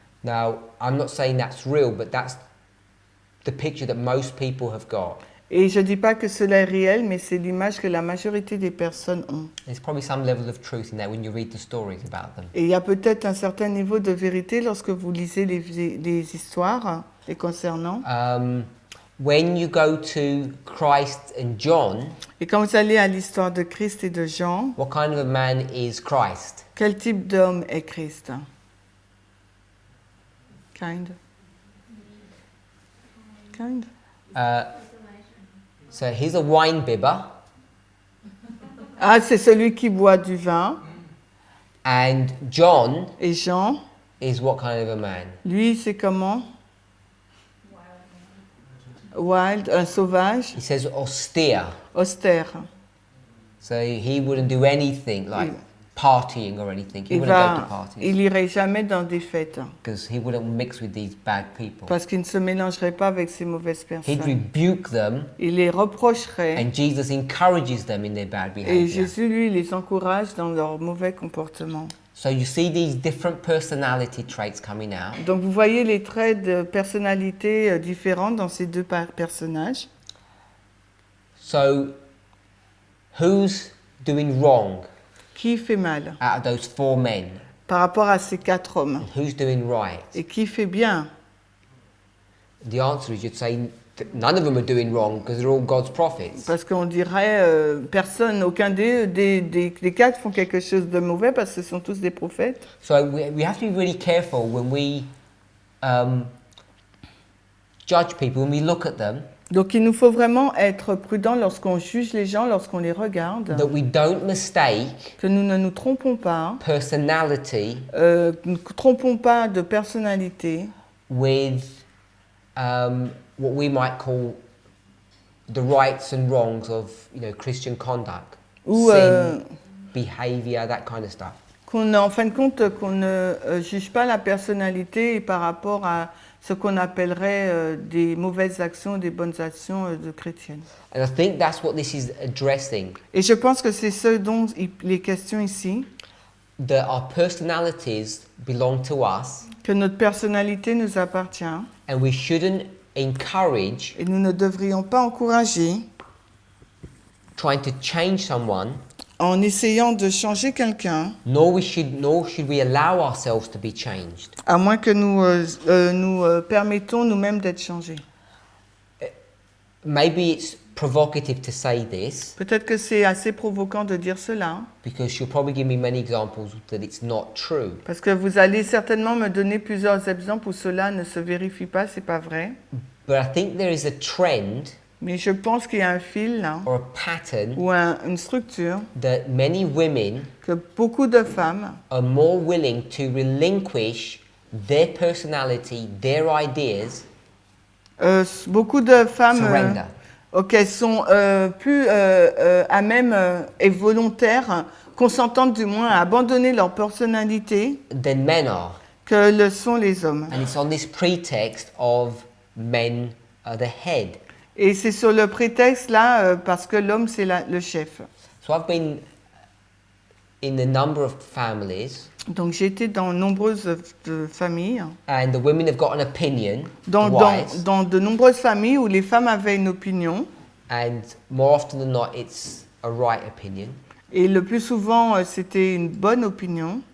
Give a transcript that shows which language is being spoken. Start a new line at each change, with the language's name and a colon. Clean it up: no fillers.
English: Now, I'm not saying that's real, but that's the picture that most people have got.
French: Et je ne dis pas que cela est réel, mais c'est l'image que la majorité des personnes ont.
English: There's probably some level of truth in that when you read the stories about them.
French: Et il y a peut-être un certain niveau de vérité lorsque vous lisez les histoires les concernant.
English: When you go to Christ and John,
French: Et quand vous allez à l'histoire de Christ et de Jean,
English: what kind of a man is Christ?
French: quel type d'homme est Christ?
English: Kind. So he's a wine bibber,
French: Ah, c'est celui qui boit du vin.
English: and John
French: Et Jean,
English: is what kind of a man?
French: lui, c'est comment? Wild, un sauvage,
English: He says austere.
French: austère.
English: So he wouldn't do anything like partying or anything. He
French: Il
English: wouldn't go to parties
French: irait jamais dans des fêtes
English: because he wouldn't mix with these bad people.
French: parce qu'il ne se mélangerait pas avec ces mauvaises
English: He'd
French: personnes.
English: rebuke them,
French: Il les reprocherait
English: and Jesus encourages them in their bad
French: et
English: behavior.
French: Jésus, lui, les encourage dans leur mauvais comportement.
English: So you see these different personality traits coming out.
French: Donc vous voyez les traits de personnalité différents dans ces deux personnages.
English: So who's doing wrong
French: Qui fait mal
English: out of those four men?
French: par rapport à ces quatre hommes?
English: Who's doing right?
French: Et qui fait bien?
English: The answer is you'd say none of them are doing wrong because they're all God's prophets.
French: Parce qu'on dirait personne, aucun des quatre font quelque chose de mauvais parce que ce sont tous des prophètes.
English: So we have to be really careful when we judge people, when we look at them,
French: Donc il nous faut vraiment être prudents lorsqu'on juge les gens, lorsqu'on les regarde,
English: that we don't mistake
French: que nous ne nous trompons pas,
English: personality
French: ne nous trompons pas de personnalité
English: with what we might call the rights and wrongs of, Christian conduct,
French: ou
English: sin, behavior, that kind of stuff.
French: en fin de compte qu'on ne juge pas la personnalité par rapport à ce qu'on appellerait des mauvaises actions, des bonnes actions de chrétiennes.
English: And I think that's what this is addressing,
French: Et je pense que c'est ce dont il est question ici,
English: that our personalities belong to us,
French: que notre personnalité nous appartient
English: and we shouldn't encourage
French: et nous ne devrions pas encourager
English: trying to change someone,
French: en essayant de changer quelqu'un,
English: nor should we allow ourselves to be changed.
French: à moins que nous permettons nous-mêmes d'être changés.
English: Maybe it's provocative to say this,
French: Peut-être que c'est assez provoquant de dire cela,
English: because you'll probably give me many examples that it's not true.
French: parce que vous allez certainement me donner plusieurs exemples où cela ne se vérifie pas, c'est pas vrai.
English: But I think there is a trend
French: Mais je pense qu'il y a un fil là,
English: or a pattern
French: ou une structure
English: that many women
French: que beaucoup de femmes
English: are more willing to relinquish their personality, their ideas,
French: beaucoup de femmes
English: surrender.
French: sont plus à même et volontaires, consentantes du moins à abandonner leur personnalité
English: Than men are.
French: que le sont les hommes.
English: And it's on this pretext of men are the head.
French: Et c'est sur le prétexte là parce que l'homme c'est le chef.
English: So I've been in a number of families,
French: Donc j'ai été dans nombreuses familles,
English: and the women have got an opinion,
French: dans de nombreuses familles où les femmes avaient une opinion,
English: and more often than not, it's a right opinion.
French: et le plus souvent c'était une bonne opinion.